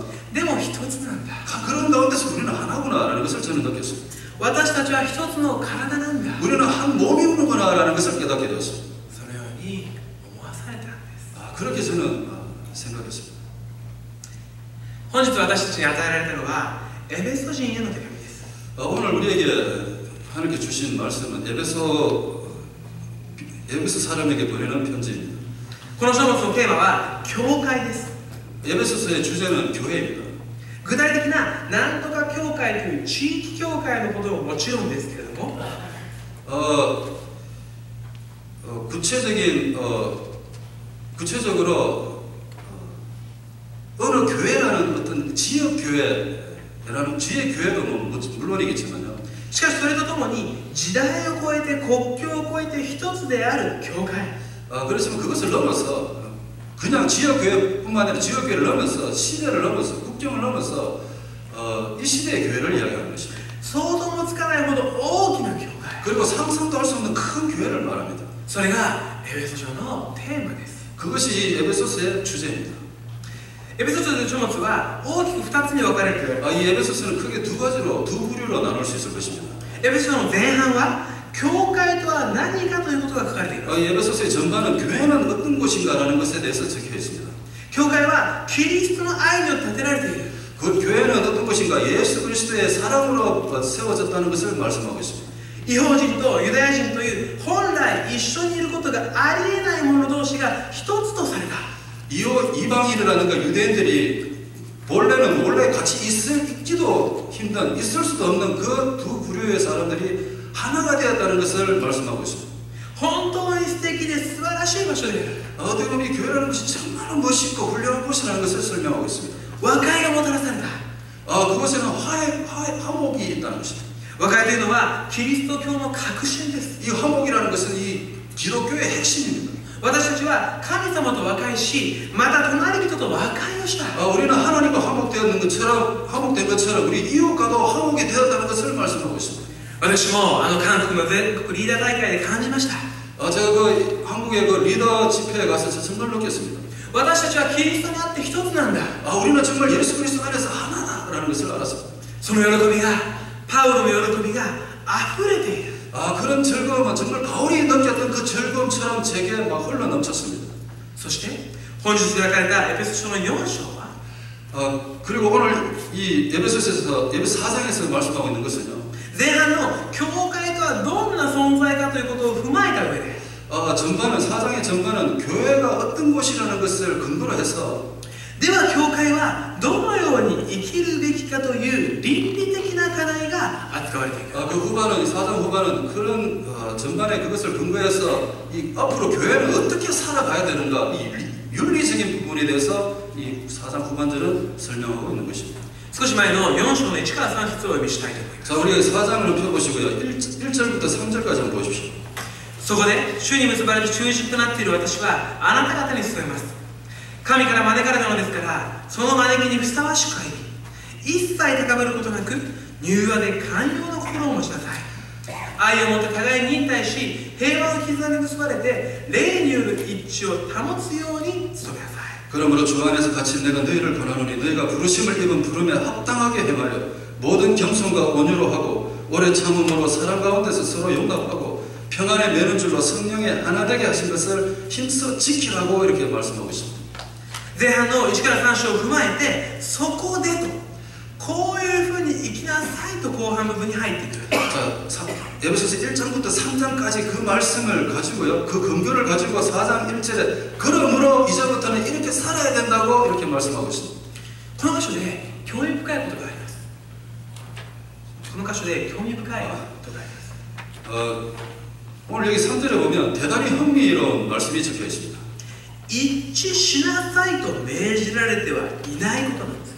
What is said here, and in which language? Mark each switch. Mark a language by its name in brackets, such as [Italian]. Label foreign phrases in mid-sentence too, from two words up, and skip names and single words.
[Japanese] でも一つなんだ。 [Korean] 그런 가운데서 우리는 하나구나라는 것을 저는 느꼈습니다. [Japanese] 私たちは一つの体なんだ。 [Korean] 우리는 한 몸이구나라는 것을 깨닫게 되었습니다. [Japanese] そのように思わされたんです。 [Korean] 그렇게 저는 생각했습니다. [Japanese] 本日私たちに与えられたのはエベソ人への手紙です。 [Korean] 오늘 우리에게 하나님께 주신 말씀은 에베소 사람에게 보내는 편지입니다. [Japanese] この書物のテーマは教会です。 [Korean] 에베소서의 주제는 교회입니다. [Japanese] 具体的ななんとか教会という地域教会のことももちろんですけれども、 [Korean] 구체적으로 어느 교회라는 어떤 지역 교회라는 지역 교회도 물론이겠지만요. [Japanese] しかしそれとともに時代を超えて国境を越えて一つである教会。 [Korean] 그렇지만 그것을 넘어서 그냥 지역 교회뿐만 아니라 지역 교회를 넘어서 시대를 넘어서 국경을 넘어서 이 시대의 교회를 이야기하는 것입니다. [Japanese] 想像もつかないほど大きな教会。 [Korean] 그리고 상상도 할 수 없는 큰 교회를 말합니다. [Japanese] それがエベソ書のテーマです。 [Korean] 그것이 에베소서의 주제입니다. [Japanese] エベソ書という書物は大きく2つに分かれると言われます。 [Korean] 이 에베소서는 크게 두 부류로 나눌 수 있을 것입니다. [Japanese] エベソ書の前半は教会とは何かということが書かれています。 [Korean] 이 에베소서의 전반은 교회는 어떤 곳인가라는 것에 대해서 적혀 있습니다. [Japanese] 教会はキリストの愛によって建てられている。 [Korean] 그 교회는 어떤 것인가? 예수 그리스도의 사랑으로 세워졌다는 것을 말씀하고 있습니다. [Japanese] 異邦人とユダヤ人という本来一緒にいることがありえない者同士が一つとされた。 [Korean] 이방인이라든가 유대인들이 원래 같이 있기도 힘든, 있을 수도 없는 그 두 부류의 사람들이 하나가 되었다는 것을 말씀하고 있습니다. [Japanese] 本当に素敵で素晴らしい場所である。 [Korean] 어떻게 보면 이 교회라는 것이 정말 멋있고 훌륭한 곳이라는 것을 설명하고 있습니다. [Japanese] 和解がもたらされた。 [Korean] 그곳에는 화목이 있다는 것입니다. [Japanese] 和解というのはキリスト教の核心です。 [Korean] 이 화목이라는 것은 이 기독교의 핵심입니다. [Japanese] 私たちは神様と和解し、また隣人と和解をした。 [Korean] 우리는 하나님과 화목된 것처럼 우리 이웃과도 화목이 되었다는 것을 말씀하고 있습니다. [Japanese] 私も韓国の全国リーダー大会で感じました。 [Korean] 제가 그 한국의 그 리더 집회에 가서 정말 느꼈습니다. [Japanese] 私たちはキリストにあって一つなんだ。 [Korean] 우리는 정말 예수 그리스도 안에서 하나다라는 것을 알았습니다. [Japanese] その喜びが、パウロの喜びが溢れている。 [Korean] 그런 즐거움은 정말 바울이 느꼈던 그 즐거움처럼 제게 막 흘러 넘쳤습니다. [Japanese] そして本日開かれたエペソ書の4章は [Korean] 그리고 오늘 이 에베소 4장에서 말씀하고 있는 것은요. [Japanese] 前半の教会とはどんな存在かということを踏まえた上で [Korean] 4장의 전반은 교회가 어떤 곳이라는 것을 근거로 해서 [Japanese] では教会はどのように生きるべきかという倫理的な課題が扱われている。 [Korean] 그 후반은 4장 후반은 그런 전반에 그것을 근거해서 이 앞으로 교회는 어떻게 살아가야 되는가 이 윤리적인 부분에 대해서 이 4장 후반절은 설명하고 있는 것입니다. [Japanese] 少し前の4章の1から3節をお読みしたいと思います。 [Korean] 자, 우리 4장을 펴보시고요. 1절부터 3절까지 한번 보십시오. [Japanese] そこで主に結ばれる忠実となっている私はあなた方に勧めます。神から招かれたのですから、その招きにふさわしく歩み、一切高ぶることなく柔和で寛容な心を持ちなさい。愛を持って互いに忍耐し、平和の絆に結ばれて霊による一致を保つように努めなさい。 [Korean] 그러므로 주 안에서 갇힌 내가 너희를 권하노니 너희가 부르심을 입은 부름에 합당하게 행하여 모든 겸손과 온유로 하고 오래 참음으로 사랑 가운데서 서로 용납하고 평안에 매는 줄로 성령의 하나 되게 하신 것을 힘써 지키라고 이렇게 말씀하고 있습니다. [Japanese] 前半の1から3章を踏まえて、そこでとこういうふうに生きなさいと後半部分に入ってくる。 [Korean] 자, 에베소서 1장부터 3장까지 그 말씀을 가지고요. 그 근거를 가지고 4장 1절에 그러므로 이제부터는 이렇게 살아야 된다고 이렇게 말씀하고 있습니다. [Japanese] この箇所で興味深いことがあります。この箇所で興味深いことがあります。 [Korean] 오늘 여기 3절에 보면 대단히 흥미로운 말씀이 적혀 있습니다. [Japanese] 一致しなさいと命じられてはいないことなんです。